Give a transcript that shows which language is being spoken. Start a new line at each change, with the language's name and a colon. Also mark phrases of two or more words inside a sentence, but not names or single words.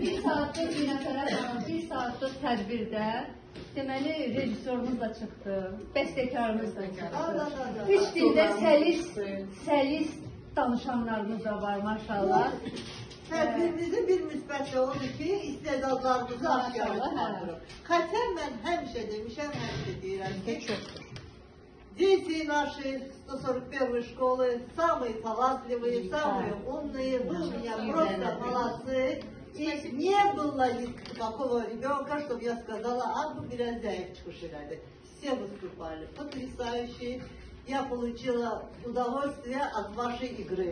Azerbaijani: Bir saatlıq bir saatlıq tədbirdə deməli rejissorumuz da çıxdı, bəstəkarımız da çıxdı. 3 dildə səlis danışanlarımız da var maşallah. Tədbirimizin bir müsbətli odur ki, istedadlarımızı aşkarı qaldırıb. Xətən mən həmişə demişəm, həmişə deyirəm ki, çoxdur.
Russian: Дети наши 141 школы самые талантливые, самые умные, вы у меня просто молодцы. И не было такого ребенка, чтобы я сказала, а ну
Azerbaijani: biraz zayıf çıkış elədi.
Russian: Все выступали потрясающе. Я получила удовольствие от вашей игры.